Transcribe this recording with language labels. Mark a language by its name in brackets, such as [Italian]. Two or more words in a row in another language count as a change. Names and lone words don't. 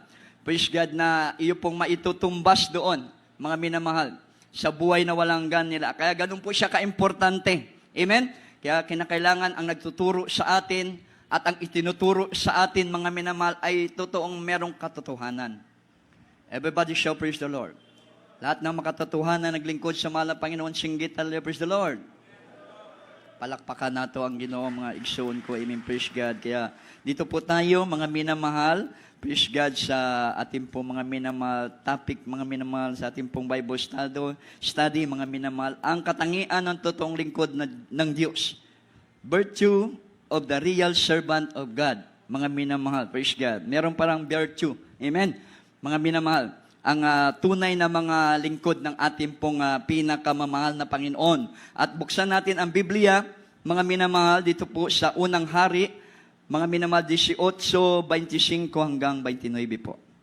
[English] Praise God, [Filipino] na iyo pong maitutumbas doon, mga minamahal, sa buhay na walang hanggan nila. Kaya ganun po siya kaimportante. Amen? Kaya kinakailangan ang nagtuturo sa atin at ang itinuturo sa atin, mga minamahal, ay totoong merong katotohanan. [English] Everybody shall praise the Lord. [Filipino] Lahat ng makatotohanan naglingkod sa mahal na Panginoon, singgit, [English] hallelujah, praise the Lord. [Cebuano] Palakpakan nato ang Ginoo, mga igsoon ko, [English] amen, praise God. [Filipino] Kaya dito po tayo, mga minamahal, [English] praise God, [Filipino] sa ating pong mga minamahal topic, mga minamahal, sa ating pong Bible study, mga minamahal, ang katangian ng totoong lingkod ng Diyos. [English] Virtue of the real servant of God. [Filipino] Mga minamahal, [English] praise God. [Filipino] Meron parang virtue. Amen. Mga minamahal, ang tunay na mga lingkod ng ating pong pinakamamahal na Panginoon. At buksan natin ang Biblia, mga minamahal, dito po sa unang hari, mga minamahal, 18:25 hanggang 29 po.